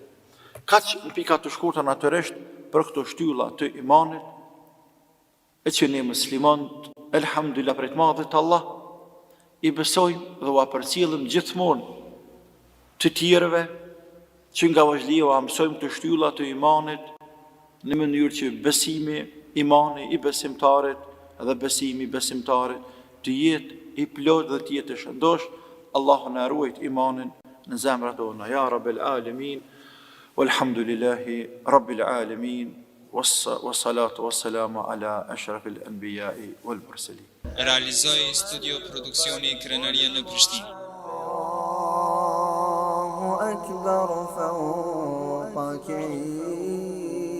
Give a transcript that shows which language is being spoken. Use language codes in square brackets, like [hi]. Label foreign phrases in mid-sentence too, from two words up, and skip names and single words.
[sq] Kaq në pika të shkurtra natyrisht për këto shtylla të imanit, e që ne muslimanët, elhamdulillah për të madhit Allah, i besojmë dhe u përcjellim gjithmonë të tjerëve që nga vazhliu a mësojmë të shtylla të imanit në mënyrë që besimi, imani i besimtarit dhe besimi i besimtarit të jetë i plot dhe të jetë i shëndosh. Allahu na ruajt imanin në zemrat tona, [ar] يا رب العالمين والحمد لله رب العالمين والصلاة والسلام على أشرف الأنبياء والمرسلين. [sq] Realizoi studio produksioni Krenaria në Prishtinë. [ar] أكبر فوق كيد